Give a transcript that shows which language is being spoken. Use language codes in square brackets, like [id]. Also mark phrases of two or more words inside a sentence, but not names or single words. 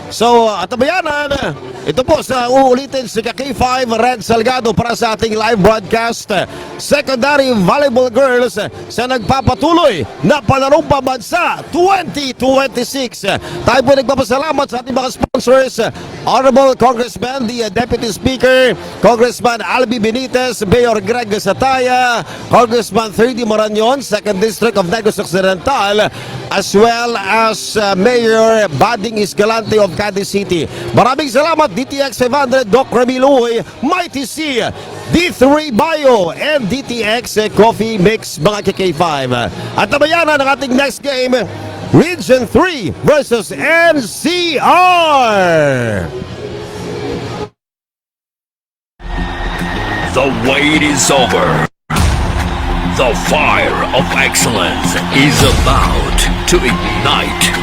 [tl] So, atabayanan, ito po sa uulitin si K5 Red Salgado para sa ating live broadcast. [en] Secondary Volleyball Girls [tl] sa nagpapatuloy na palarong pambansa 2026. Tayo po nagpapasalamat sa ating mga sponsors, [en] Honorable Congressman, the Deputy Speaker, [tl] Congressman Albi Benitez, Mayor Greg Sataya, Congressman 3D Marañon, 2nd District of Negros Occidental, [en] as well as Mayor Bading Escalante of Cadiz City. [tl] Maraming salamat DTX 500, Doc Ramiloy, Mighty C, D3 Bio, and DTX Coffee Mix mga K5. At tabayanan ang ating [en] next game, [tl] Region 3 versus NCR. [en] The wait is over. The fire of excellence is about to ignite.